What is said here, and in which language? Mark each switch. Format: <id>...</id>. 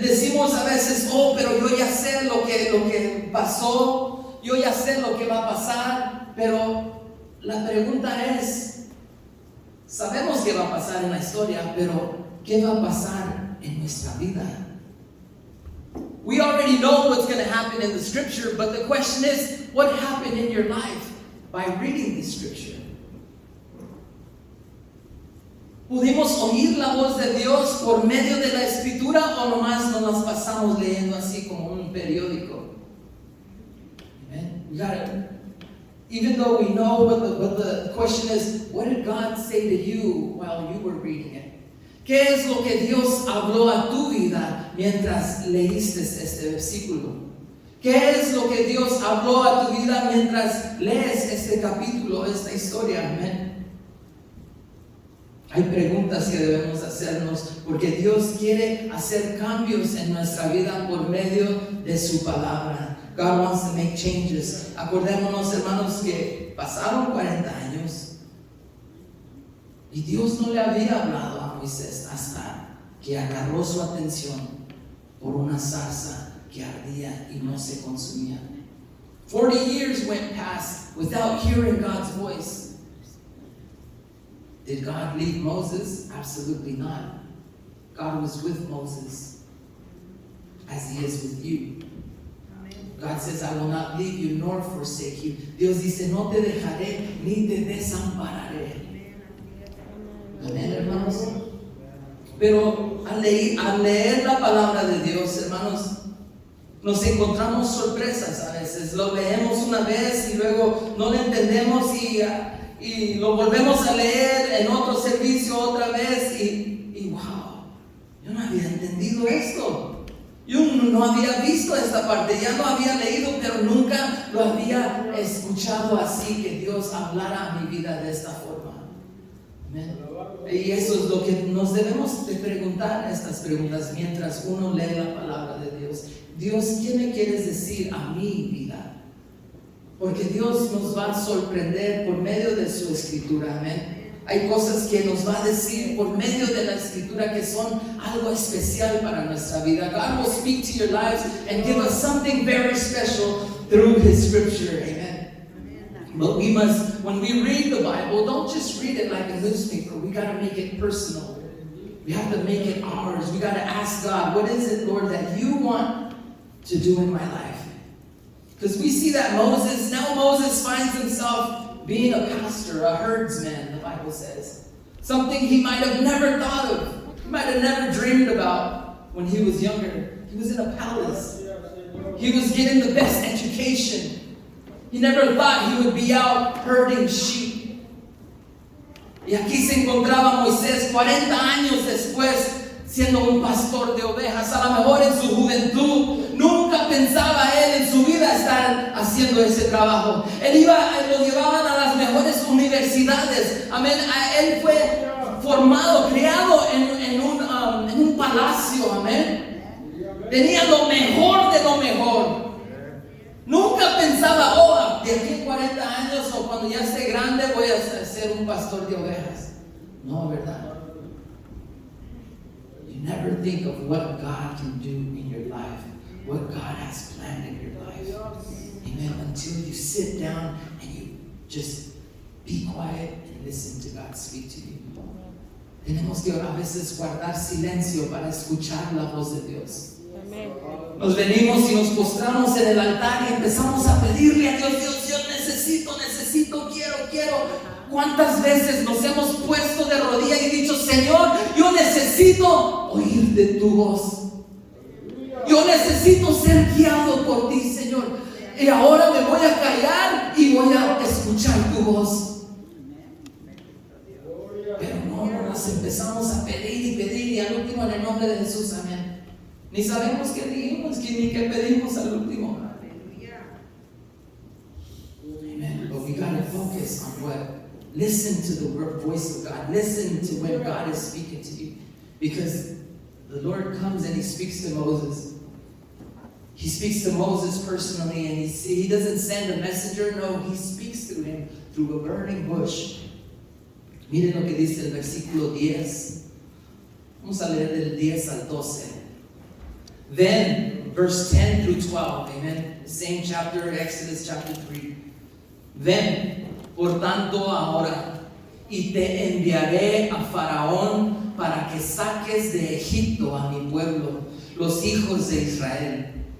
<es>Decimos a veces, oh, pero yo ya sé lo que pasó, yo ya sé lo que va a pasar, pero la pregunta es, sabemos qué va a pasar en la historia, pero ¿qué va a pasar en nuestra vida?</es> <en>We already know what's going to happen in the scripture, but the question is, what happened in your life by reading the scripture?</en> <es>¿Pudimos oír la voz de Dios por medio de la escritura o nomás nos las pasamos leyendo así como un periódico?</es> <en>Amen. We gotta, even though we know what the question is, what did God say to you while you were reading it?</en> <es>¿Qué es lo que Dios habló a tu vida mientras leíste este versículo? ¿Qué es lo que Dios habló a tu vida mientras lees este capítulo, esta historia? Amén. Hay preguntas que debemos hacernos porque Dios quiere hacer cambios en nuestra vida por medio de su palabra.</es> <en>God wants to make changes.</en> <es>Acordémonos, hermanos, que pasaron 40 años y Dios no le había hablado a Moisés hasta que agarró su atención por una zarza que ardía y no se consumía.</es> <en>40 years went past without hearing God's voice. Did God leave Moses? Absolutely not. God was with Moses as he is with you. God says, I will not leave you nor forsake you.</en> <es>Dios dice, no te dejaré ni te desampararé. Amén, hermanos. Pero al leer la palabra de Dios, hermanos, nos encontramos sorpresas a veces. Lo leemos una vez y luego no lo entendemos y lo volvemos a leer en otro servicio otra vez y wow, yo no había entendido esto. Yo no había visto esta parte, ya lo había leído, pero nunca lo había escuchado así, que Dios hablara a mi vida de esta forma. Amén. Y eso es lo que nos debemos de preguntar, estas preguntas, mientras uno lee la palabra de Dios. Dios, ¿qué me quieres decir a mi vida? Porque Dios nos va a sorprender por medio de su escritura, amén. Hay cosas que nos va a decir por medio de la escritura que son algo especial para nuestra vida.</es> <en>God will speak to your lives and give us something very special through His scripture, amen. But we must, when we read the Bible, don't just read it like a newspaper. We got to make it personal. We have to make it ours. We got to ask God, what is it, Lord, that you want to do in my life? Because we see that Moses finds himself being a pastor, a herdsman, the Bible says. Something he might have never thought of. He might have never dreamed about when he was younger. He was in a palace. He was getting the best education. He never thought he would be out herding sheep.</en> <es>Y aquí se encontraba Moisés 40 años después siendo un pastor de ovejas. A lo mejor en su juventud nunca pensaba él en su vida estar haciendo ese trabajo. Lo llevaban a las mejores universidades. Amén. Él fue formado, criado en un palacio. Amén. Tenía lo mejor de lo mejor. Nunca pensaba, de aquí a 40 años o cuando ya esté grande voy a ser un pastor de ovejas. No, ¿verdad?</es> <en>never think of what God can do in your life, what God has planned in your life. Amen. Until you sit down and you just be quiet and listen to God speak to you.</en> <es>Tenemos que a veces guardar silencio para escuchar la voz de Dios. Nos venimos y nos postramos en el altar y empezamos a pedirle a Dios, Dios, yo necesito, quiero. ¿Cuántas veces nos hemos puesto de rodillas y dicho, Señor, yo necesito oír de tu voz? Yo necesito ser guiado por ti, Señor. Y ahora me voy a callar y voy a escuchar tu voz. Pero no, nos empezamos a pedir y al último en el nombre de Jesús, amén. Ni sabemos qué dijimos, ni qué pedimos al último.</es> <en>Amen. But we gotta focus on what. Listen to the voice of God. Listen to when God is speaking to you. Because the Lord comes and He speaks to Moses. He speaks to Moses personally, and he doesn't send a messenger. No, He speaks to him through a burning bush.</en> <es>Miren lo que dice el versículo 10. Vamos a leer del 10 al 12.</es> <en>Then, verse 10 through 12, amen. The same chapter, Exodus chapter 3.</en> <es>Then, por tanto ahora, y te enviaré a Faraón para que saques de Egipto a mi pueblo, los hijos de Israel.</es>